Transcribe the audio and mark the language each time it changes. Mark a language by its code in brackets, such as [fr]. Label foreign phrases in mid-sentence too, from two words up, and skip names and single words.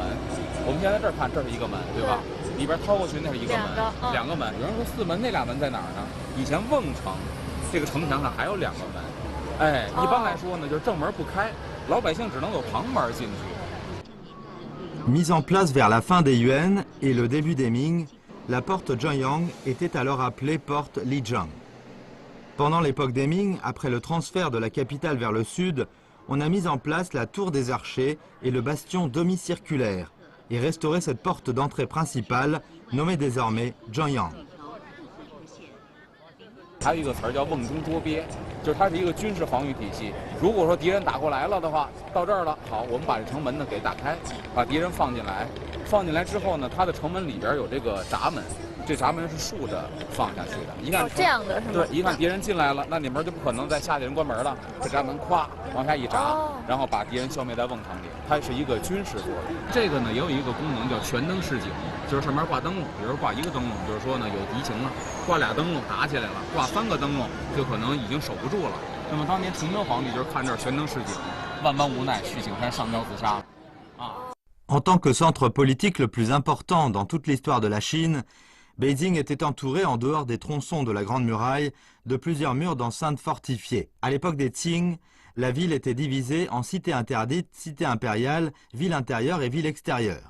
[zh] 我们现在这儿看，这是一个门，对吧？里边掏过去那是一个门，2个门。有人说4门那俩门在哪儿呢？以前瓮城这个城墙上还有2个门。哎，一般来说呢，就是正门不开，老百姓只能有旁门进去。 [fr] Mise en place vers la fin des Yuan et le début des Ming, la porte Zhengyang était alors appelée porte Lijiang. Pendant l'époque des Ming, après le transfert de la capitale vers le sud, on a mis en place la tour des archers et le bastion demi-circulaire et restauré cette porte d'entrée principale, nommée désormais Zhengyang. [zh] 还有一个词儿叫瓮中捉鳖，就是它是一个军事防御体系。如果说敌人打过来了的话，到这儿了，好，我们把这城门呢给打开，把敌人放进来。放进来之后呢，它的城门里边有这个闸门。这闸门是竖着放下去的，一看这样的是吗？对，一看敌人进来了，那里面就不可能再下去人关门了。这闸门咵往下一闸，然后把敌人消灭在瓮城里。它是一个军事作用。这个呢也有一个功能叫全灯示警，就是上面挂灯笼，比如挂1个灯笼，就是说呢有敌情了；挂2灯笼打起来了；挂3个灯笼就可能已经守不住了。那么当年崇祯皇帝就是看这儿全灯示警，万般无奈去景山上吊自杀。啊。 [fr] En tant que centre politique le plus important dans toute l'histoire de la Chine, Beijing était entouré, en dehors des tronçons de la Grande Muraille, de plusieurs murs d'enceinte fortifiés. À l'époque des Qing, la ville était divisée en cité interdite, cité impériale, ville intérieure et ville extérieure.